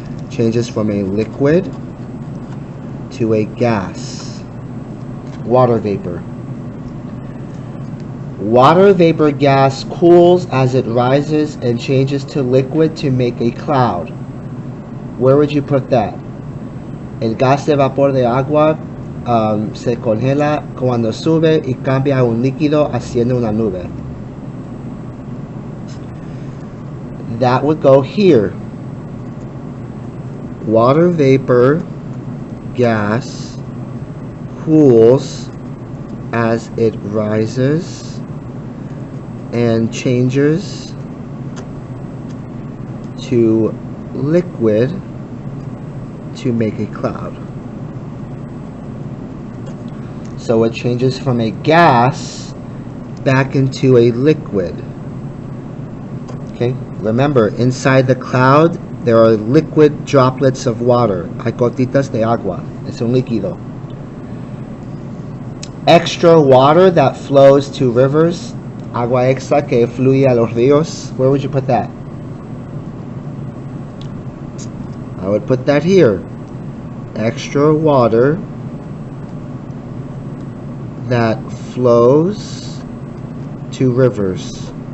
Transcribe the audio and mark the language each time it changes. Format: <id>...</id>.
<en>Changes from a liquid to a gas. Water vapor. Water vapor gas cools as it rises and changes to liquid to make a cloud. Where would you put that?</en> <es>El gas de vapor de agua se congela cuando sube y cambia a un líquido haciendo una nube.</es> <en>That would go here. Water vapor gas cools as it rises and changes to liquid to make a cloud. So it changes from a gas back into a liquid. Okay, remember, inside the cloud there are liquid droplets of water.</en> <es>Hay gotitas de agua. Es un líquido.</es> <en>Extra water that flows to rivers.</en> <es>Agua extra que fluye a los ríos.</es> <en>Where would you put that? I would put that here. Extra water that flows to rivers.</en>